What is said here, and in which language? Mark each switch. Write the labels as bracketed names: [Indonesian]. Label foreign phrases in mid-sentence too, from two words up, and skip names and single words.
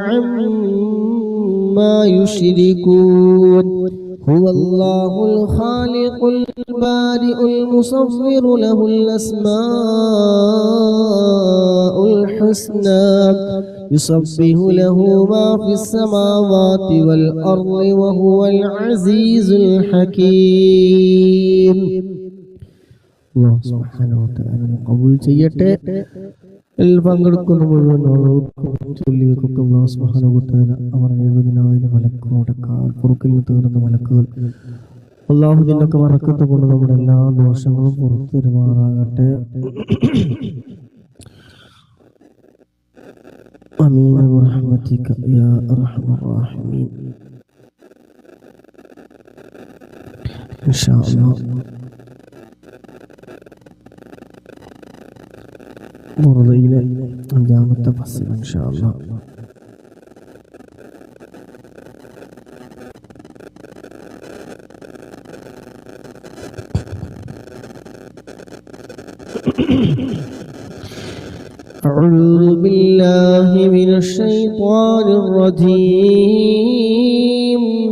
[Arabic] عما يشركون هو الله الخالق البارئ المصور له الأسماء الحسنى يسبح له ما في السماوات والأرض وهو العزيز الحكيم. الله سبحانه وتعالى قبول ചെയ്യട്ടെ. [Malayalam] പങ്കെടുക്കുന്ന മുഴുവൻ ചൊല്ലികൾക്കൊക്കെ [Arabic] الله سبحانه وتعالى [Malayalam] അവർ 70,000 മലക്കുകളോടൊക്കെ പുറക്കിൽ തീർന്ന മലക്കുകൾ അല്ലാഹു ഇതിൻ്റെയൊക്കെ ബറക്കത്ത് കൊണ്ട് നമ്മുടെ എല്ലാ ദോഷങ്ങളും പുറത്തു തരുമാറാകട്ടെ. [Arabic] آمين برحمتك يا أرحم الراحمين. إن شاء الله [Malayalam] ബുർദയിലെ 5-ാമത്തെ ഫസ്ൽ [Arabic] إن شاء الله. أعوذ بالله من الشيطان الرجيم.